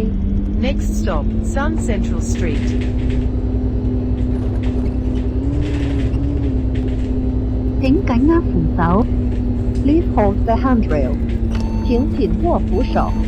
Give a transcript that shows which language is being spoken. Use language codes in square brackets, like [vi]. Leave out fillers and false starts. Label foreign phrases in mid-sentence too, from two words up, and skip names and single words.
[en] Next stop, Sun Central Street. [yue] 請緊握扶手。 [en] Please hold the handrail. [yue] 請緊握扶手。